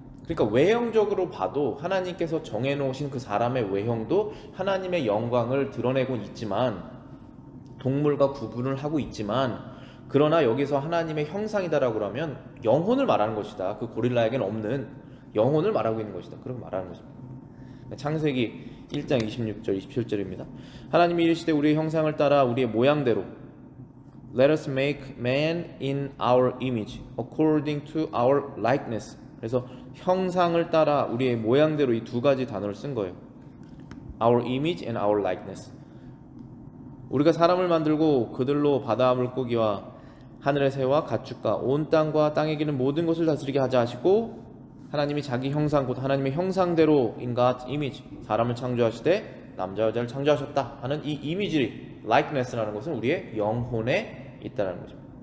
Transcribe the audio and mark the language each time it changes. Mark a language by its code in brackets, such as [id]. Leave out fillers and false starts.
[ko] 그러니까 외형적으로 봐도 하나님께서 정해놓으신 그 사람의 외형도 하나님의 영광을 드러내고 있지만 동물과 구분을 하고 있지만 그러나 여기서 하나님의 형상이다라고 하면 영혼을 말하는 것이다. 그 고릴라에게는 없는 영혼을 말하고 있는 것이다. 그렇게 말하는 것입니다. 창세기 1장 26절 27절입니다. 하나님이 이르시되 우리의 형상을 따라 우리의 모양대로 [en] Let us make man in our image according to our likeness. [ko] 그래서 형상을 따라 우리의 모양대로 이 두 가지 단어를 쓴 거예요. [en] Our image and our likeness. [ko] 우리가 사람을 만들고 그들로 바다 물고기와 하늘의 새와 가축과 온 땅과 땅에 기는 모든 것을 다스리게 하자 하시고 하나님이 자기 형상 곧 하나님의 형상대로 [en] in God's image [ko] 사람을 창조하시되 남자 여자를 창조하셨다 하는 이 이미지 likeness라는 것은 우리의 영혼에 있다는 거죠.